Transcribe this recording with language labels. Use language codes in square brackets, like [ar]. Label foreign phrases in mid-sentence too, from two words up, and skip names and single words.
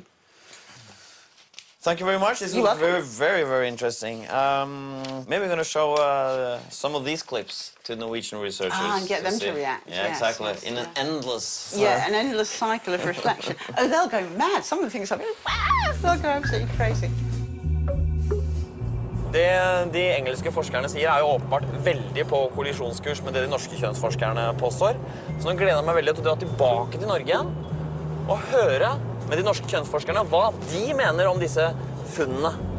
[en] Thank you very much. This was very, very, very interesting. Maybe we're going to show some of these clips to Norwegian researchers. And get them to react. Yeah, yes, exactly. Yes, in an endless... Yeah, an endless cycle of reflection. Oh, they'll go mad. Some of the things I'll be like, wow, they'll go absolutely crazy. [no] Det de engelske forskerne sier jo åpenbart veldig på kollisjonskurs med det de norske kjønnsforskerne påstår. Så nå gleder jeg meg veldig til å dra tilbake til Norge igjen og høre med de norske kjønnsforskerne hva de mener om disse funnene.